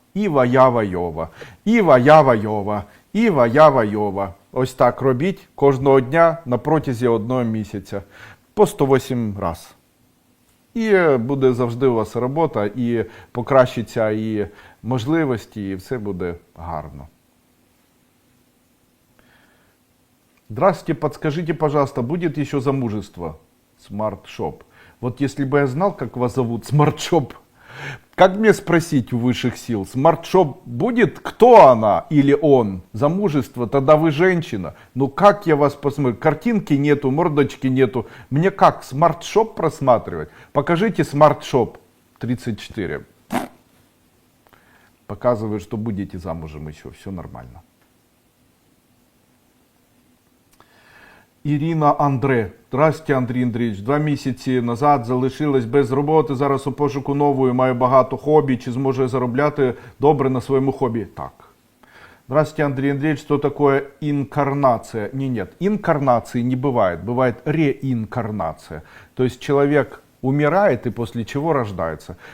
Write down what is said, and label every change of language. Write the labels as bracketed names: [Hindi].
[Ukrainian] Іва, Ява, Йова. Іва, Ява, Йова. Іва, Ява, Йова. Ось так робіть кожного дня на протязі 1 місяця. По 108 раз. І буде завжди у вас робота, і покращиться і можливості, і все буде гарно. [Russian] Здравствуйте, подскажите, пожалуйста, будет еще замужество? Смарт-шоп. Вот если бы я знал, как вас зовут, Смарт-шоп, как мне спросить у высших сил, Смарт-шоп будет, кто она или он? Замужество, тогда вы женщина. Ну как я вас посмотрю? Картинки нету, мордочки нету. Мне как, Смарт-шоп просматривать? Покажите Смарт-шоп 34. Показывает, что будете замужем еще, все нормально. Ірина Андре. Здравствуйте, [Ukrainian] Андрій Андрійович. 2 місяці назад залишилась без роботи, зараз у пошуку нової, маю багато хобі. Чи зможу я заробляти добре на своєму хобі? Так. [Russian] Здравствуйте, Андрей Андреевич, что такое инкарнация? Нет, инкарнации не бывает, бывает реинкарнация. То есть человек умирает и после чего рождается.